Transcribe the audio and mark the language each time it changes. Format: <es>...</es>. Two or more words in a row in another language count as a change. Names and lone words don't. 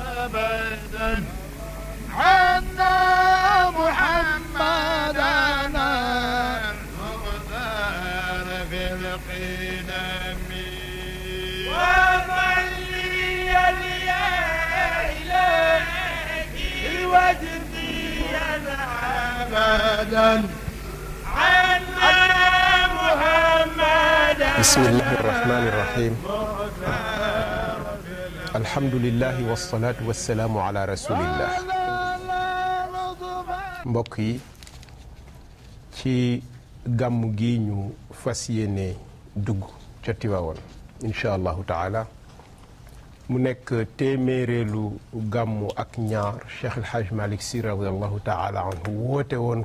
<ar>أبدا عنا محمدنا المختار في القدم وصلي يا إلهي وجدي أبدا عنا محمدا. بسم الله الرحمن الرحيم. الحمد لله والصلاة والسلام على رسول الله.</ar> <wo>mbokk yi ci gàmmu gi ñu fas yéene dugg ca Tiwaawan</wo> <ar>إن شاء الله تعالى</ar> <wo>mu nekk téeméereelu gàmmu ak ñaar Cheikh El Hadj Malick Sy</wo> <ar>رضي الله تعالى عنه</ar> <wo>woote woon</wo>